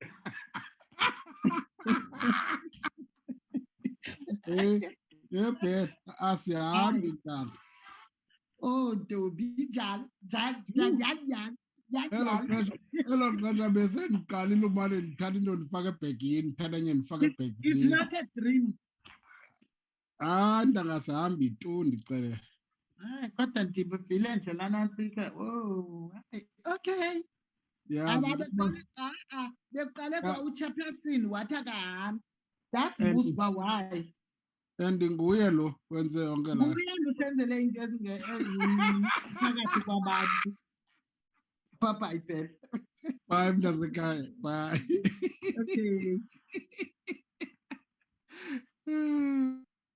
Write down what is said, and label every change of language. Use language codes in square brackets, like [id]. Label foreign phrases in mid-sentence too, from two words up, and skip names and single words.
[xh] Beth, asihambi ntana. Oh, Ntombi, njani? Elo xesha besendiqalile umane ndithatha into ndifake ebhegini, ndithatha enye ndifake ebhegini. [en] It's not a dream. [xh] Hayi ndangasihambi tu ndicele. Kodwa ndivile nje lana ntsika. [en] Oh, okay. [xh] Yazi Beqale kwa uchairperson wathi akahambi. [en] That's Musba why. [xh] and nguye lo wenze yonke la. Nguye usenzele into phakathi kwabantu. Bye phela. Bye mntasekhaya. Bye. [en] Okay.